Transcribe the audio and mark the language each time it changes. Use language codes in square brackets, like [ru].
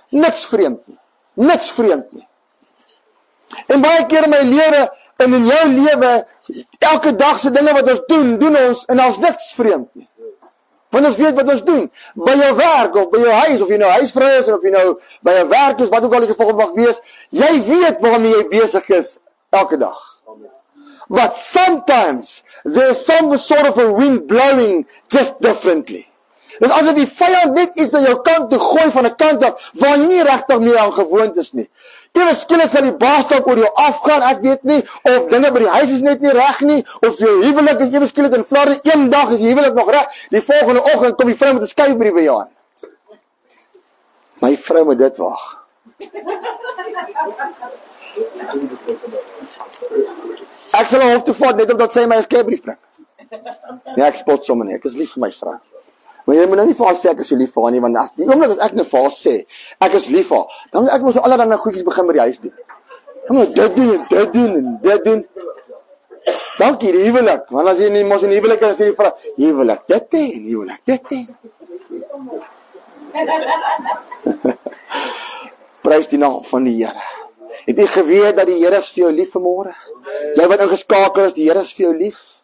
[af] Niks vreemd nie. Niks vreemd nie. En baie keer in my lewe en in jou lewe, elke dag se dinge wat ons doen ons en ons niks vreemd nie. Want ons weet wat ons doen. By jou werk of by jou huis, of jy nou huisvrou is of jy nou by 'n werk is, wat ook al die geval mag wees, jy weet waarmee jy besig is elke dag. [en] But sometimes there's some sort of a wind blowing just differently. [af] Dis asof die vyand net iets na jou kant toe gooi van 'n kant af waar jy nie regtig meer aan gewoond is nie. Ewe skielik sal die baas dalk oor jou afgaan, ek weet nie, of dinge by die huis is net nie reg nie, of jou huwelik is ewe skielik in vlare, een dag is die huwelik nog reg, die volgende oggend kom die vrou met 'n skuifbrief by jou aan. My vrou moet dit wag. Ek sal haar hof toe vat net omdat sy my 'n skuifbrief bring. Nee, ek spot sommer nie, ek is lief vir my vrou. Maar jy moet nou nie vir haar sê ek is so lief vir haar nie, want as die oomblik as ek nou vir haar sê ek is lief vir haar, dan moet ek mos allerlei goedjies begin by die huis doen. Dan moet dit doen en dit doen en dit doen. Dankie, die huwelik. Want as jy nie mos in die huwelik is, sê jy vir huwelik, dit en huwelik, dit en. Prys die naam van die Here. Het jy geweet dat die Here is vir jou lief vanmôre? Jy wat ingeskakel is, die Here is vir jou lief.